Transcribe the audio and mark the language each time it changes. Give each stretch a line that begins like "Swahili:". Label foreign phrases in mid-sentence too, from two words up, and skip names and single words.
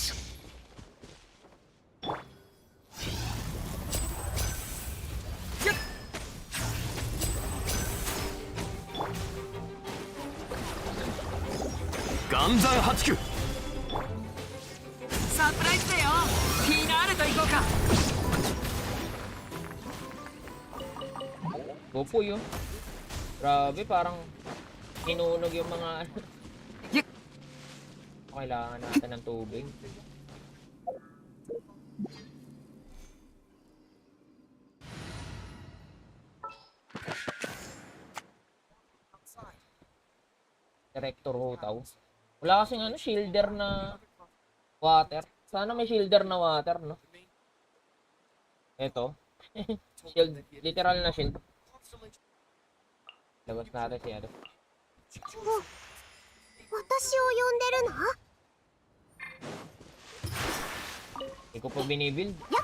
Japanese: 岩山八九。サプライズだよ。フィナーレと行こうか。
Filipino: Gopo yun. Grabe, parang hinunog yung mga ano.
English: Yep.
Filipino: Kailangan natin ng tubig. Director Hotaw. Wala kasing ano, shielder na water. Sana may shielder na water, no? Ito. Shield, literal na shield. Labas natin si ano.
Japanese: 私を呼んでるの？
Filipino: Hindi ko pa binibuild.